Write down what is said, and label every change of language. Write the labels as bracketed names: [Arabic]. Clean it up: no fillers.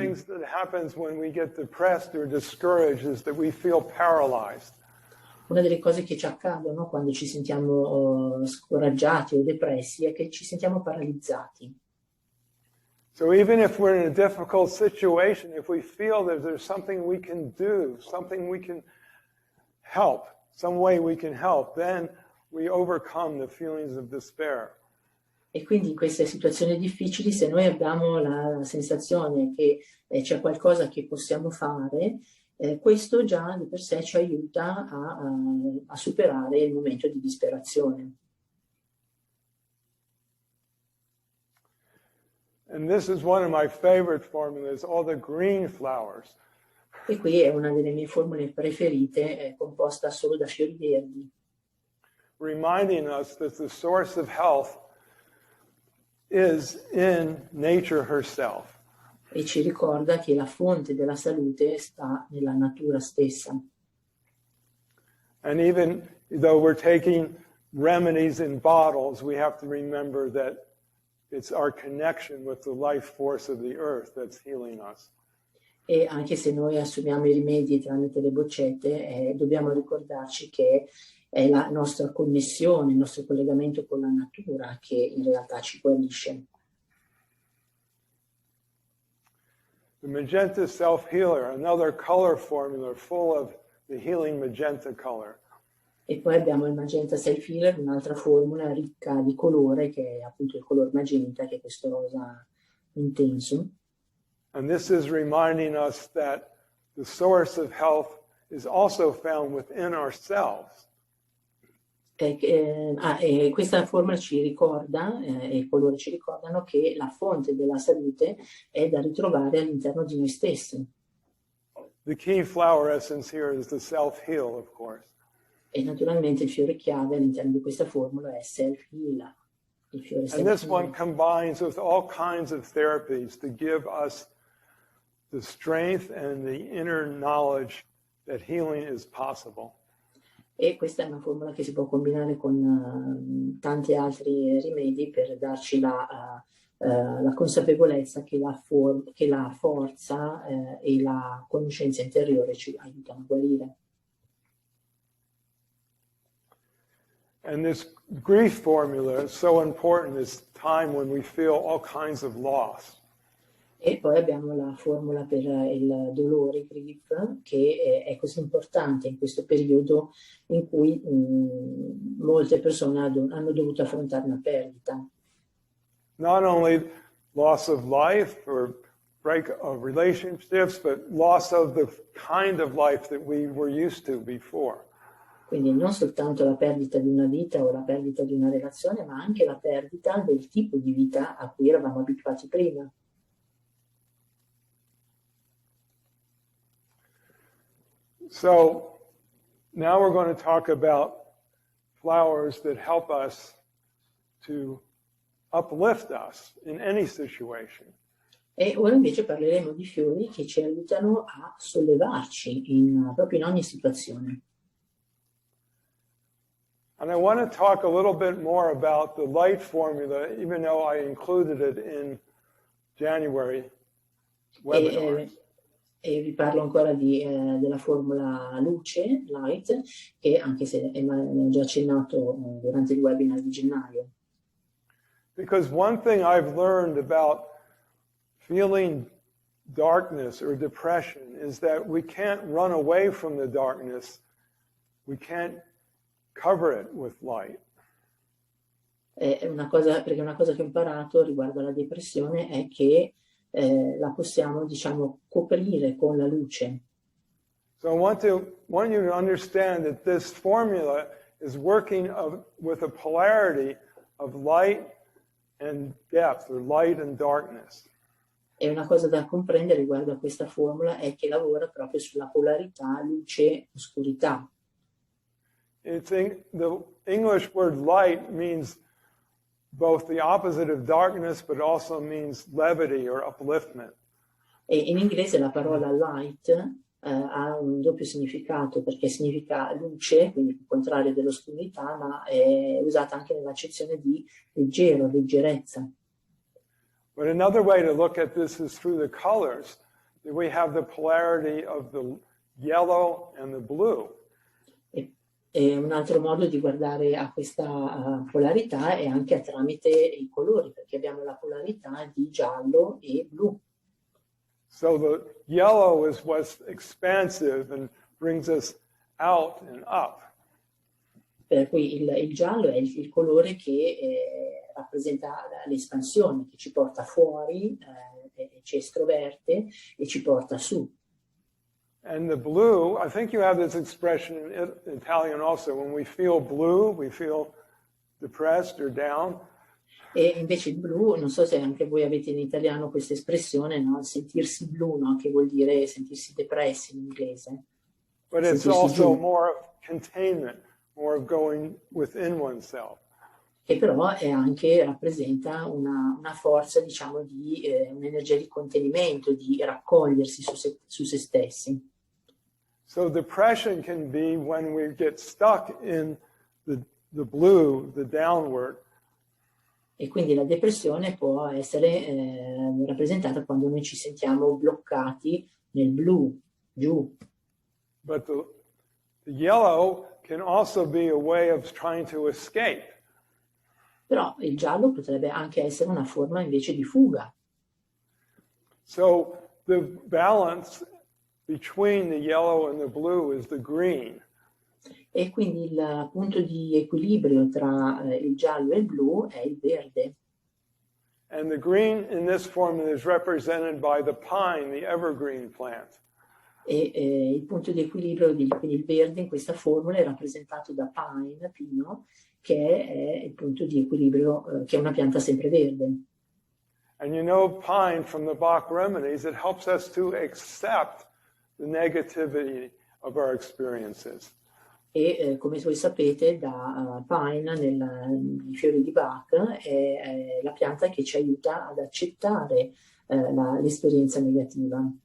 [English] One of the things that happens when we get depressed or discouraged is that we feel paralyzed. [Italian] Una delle cose che ci accadono quando ci sentiamo scoraggiati o depressi è che ci sentiamo paralizzati. [English] So even if we're in a difficult situation, if we feel that there's something we can do, something we can help, some way we can help, then we overcome the feelings of despair. [Italian] E quindi in queste situazioni difficili, se noi abbiamo la sensazione che c'è qualcosa che possiamo fare, questo già di per sé ci aiuta a superare il momento di disperazione. [English] And this is one of my favorite formulas, all the green flowers. [Italian] E qui è una delle mie formule preferite, composta solo da fiori verdi. [English] Reminding us that the source of health is in nature herself. [Italian] E ci ricorda che la fonte della salute sta nella natura stessa. [English] And even though we're taking remedies in bottles, we have to remember that it's our connection with the life force of the earth that's healing us. [Italian] E anche se noi assumiamo i rimedi tramite le boccette, dobbiamo ricordarci che è la nostra connessione, il nostro collegamento con la natura che in realtà ci guarisce. [English] The magenta self-healer, another color formula full of the healing magenta color. [Italian] E poi abbiamo il magenta self-healer, un'altra formula ricca di colore, che è appunto il color magenta, che è questo rosa intenso. [English] And this is reminding us that the source of health is also found within ourselves. [Italian] E questa formula ci ricorda, e i colori ci ricordano, che la fonte della salute è da ritrovare all'interno di noi stessi. [English] The key flower essence here is the self-heal, of course. [Italian] E naturalmente il fiore chiave all'interno di questa formula è self-heal. Il fiore [English] And this one combines with all kinds of therapies to give us the strength and the inner knowledge that healing is possible. [Italian] E questa è una formula che si può combinare con tanti altri rimedi per darci la la consapevolezza che la forza e la conoscenza interiore ci aiutano a guarire. [English] And this grief formula is so important this time when we feel all kinds of loss. [Italian] E poi abbiamo la formula per il dolore, grief, che è così importante in questo periodo in cui molte persone hanno dovuto affrontare una perdita. [English] Not only loss of life or break of relationships, but loss of the kind of life that we were used to before. [Italian] Quindi non soltanto la perdita di una vita o la perdita di una relazione, ma anche la perdita del tipo di vita a cui eravamo abituati prima. [English] So now we're going to talk about flowers that help us to uplift us in any situation. [Italian] E ora invece parleremo di fiori che ci aiutano a sollevarci proprio in ogni situazione. [English] And I want to talk a little bit more about the light formula, even though I included it in January webinars. [Italian] E vi parlo ancora della formula luce, light, che anche se ne ho già accennato durante il webinar di gennaio. [English] Because one thing I've learned about feeling darkness or depression is that we can't run away from the darkness. We can't cover it with light. [Italian] Perché una cosa che ho imparato riguardo alla depressione è che la possiamo, diciamo, coprire con la luce. [English] So I want you to understand that this formula is working with a polarity of light and depth, or light and darkness. [Italian] E una cosa da comprendere riguardo a questa formula è che lavora proprio sulla polarità luce-oscurità. [English] The English word light means both the opposite of darkness, but also means levity or upliftment. [Italian] E in inglese la parola light ha un doppio significato, perché significa luce, quindi il contrario dell'oscurità, ma è usata anche nell'accezione di leggero, leggerezza. [English] But another way to look at this is through the colors. We have the polarity of the yellow and the blue. [Italian] E un altro modo di guardare a questa polarità è anche tramite i colori, perché abbiamo la polarità di giallo e blu. [English] So the yellow is what's expansive and brings us out and up. [Italian] Per cui il giallo è il colore che rappresenta l'espansione, che ci porta fuori, ci estroverte e ci porta su. [English] And the blue, I think you have this expression in Italian also. When we feel blue, we feel depressed or down. [Italian] E invece il blu, non so se anche voi avete in italiano questa espressione, no? Sentirsi blu, no? Che vuol dire sentirsi depressi in inglese. [English] But it's also more of containment, more of going within oneself. [Italian] Che però rappresenta una forza, diciamo, di un'energia di contenimento, di raccogliersi su se stessi. [English] So depression can be when we get stuck in the blue, the downward. [Italian] E quindi la depressione può essere rappresentata quando noi ci sentiamo bloccati nel blu, giù. [English] But the yellow can also be a way of trying to escape. [Italian] Però il giallo potrebbe anche essere una forma invece di fuga. [English] So the balance between the yellow and the blue is the green. [Italian] E quindi il punto di equilibrio tra il giallo e il blu è il verde. [English] And the green in this formula is represented by the pine, the evergreen plant. [Italian] E il punto di equilibrio, quindi il verde in questa formula è rappresentato da pine, pino, che è il punto di equilibrio, che è una pianta sempreverde. [English] And you know pine from the Bach remedies, it helps us to accept the negativity of our experiences. [Italian] E come voi sapete, da pine nei fiori di Bach è la pianta che ci aiuta ad accettare l'esperienza negativa.